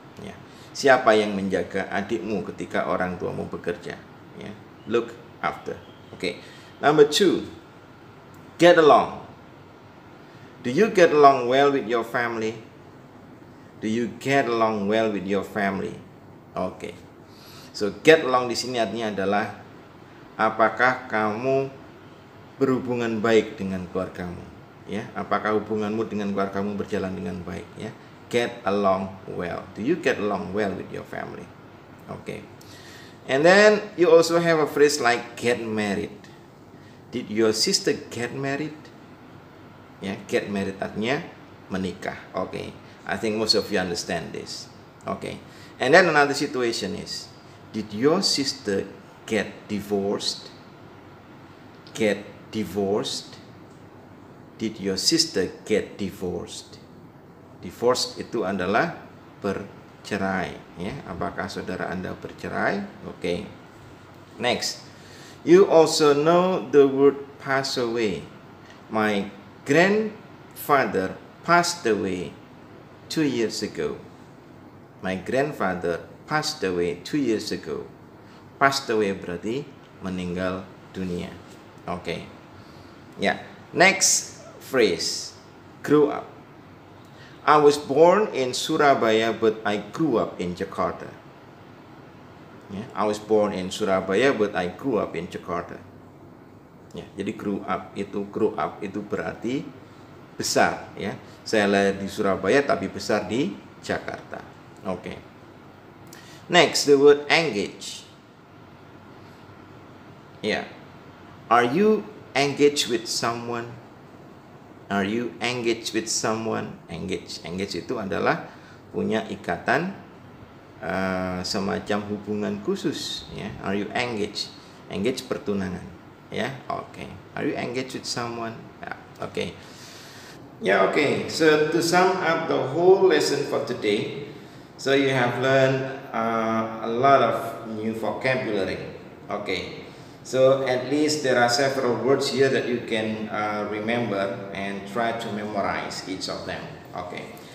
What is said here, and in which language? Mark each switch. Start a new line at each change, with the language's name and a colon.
Indonesian: Yeah. Siapa yang menjaga adikmu ketika orang tuamu bekerja? Yeah.
English: Look after. Okay. Number two, get along. Do you get along well with your family? Do you get along well with your family?
Indonesian: Oke. So
English: get along
Indonesian: di sini artinya adalah apakah kamu berhubungan baik dengan keluargamu? Ya, apakah hubunganmu dengan keluargamu berjalan dengan baik?
English: Ya, get along well. Do you get along well with your family? Oke. And then you also have a phrase like get married. Did your sister get married? Ya, get married
Indonesian: artinya menikah.
English: Oke. I think most of you understand this. Okay. And then another situation is, did your sister get divorced? Get divorced? Did your sister get divorced?
Indonesian: Divorced itu adalah bercerai, ya. Apakah saudara Anda bercerai?
English: Okay. Next. You also know the word pass away. My grandfather passed away 2 years ago. My grandfather passed away 2 years ago.
Indonesian: Passed away berarti meninggal dunia. Oke. Ya.
English: Next phrase, grew up. I was born in Surabaya but I grew up in Jakarta. Ya, I was born in Surabaya but I grew up in Jakarta.
Indonesian: Ya, jadi
English: grow up
Indonesian: itu berarti besar, ya. Saya lahir di Surabaya tapi besar di Jakarta.
English: Oke. Next, the word engage.
Indonesian: Ya.
English: Are you engaged with someone? Are you engaged with someone?
Indonesian: Engage itu adalah punya ikatan semacam hubungan khusus, ya.
English: Are you engaged? Engage
Indonesian: pertunangan.
English: Ya, oke. Are you engaged with someone? Ya, oke. Ya, oke. So to sum up the whole lesson for today, so you have learned a lot of new vocabulary. Okay. So at least there are several words here that you can remember and try to memorize each of them. Okay.